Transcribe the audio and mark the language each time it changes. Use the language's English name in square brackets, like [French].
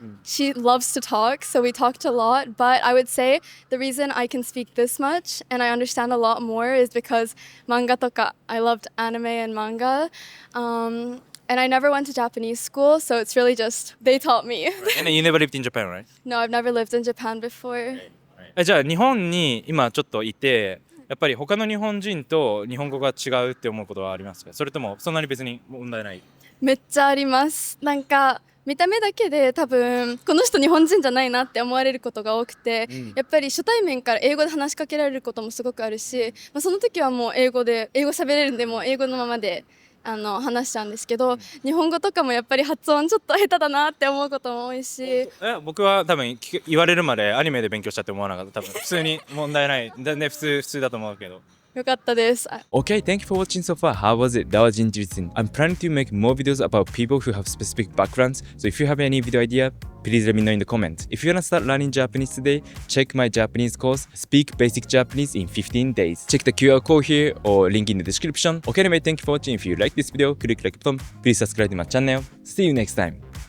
[English] She loves to talk, so we talked a lot. But I would say the reason I can speak this much and I understand a lot more is because manga toka. I loved anime and manga. And I never went to Japanese school, so it's really just they taught me. And you never lived in Japan, right? No, I've never lived in Japan before. [Japanese] じゃあ日本に今ちょっといて、やっぱり他の日本人と日本語が違うって思うことはありますか？それともそんなに別に問題ない？めっちゃあります。なんか見た目だけで多分この人日本人じゃないなって思われることが多くて、やっぱり初対面から英語で話しかけられることもすごくあるし、その時はもう英語喋れるんでもう英語のままで話しちゃうんですけど、日本語とかもやっぱり発音ちょっと下手だなって思うことも多いし。僕は多分言われるまでアニメで勉強したって思わなかった。多分普通に問題ない。ね、普通だと思うけど。よかったです。 [English] Okay, thank you for watching so far. How was it? That was interesting. I'm planning to make more videos about people who have specific backgrounds. So if you have any video idea, please let me know in the comments. If you wanna start learning Japanese today, check my Japanese course, Speak Basic Japanese in 15 days. Check the QR code here or link in the description. Okay, anyway, thank you for watching. If you like this video, click like button. Please subscribe to my channel. See you next time.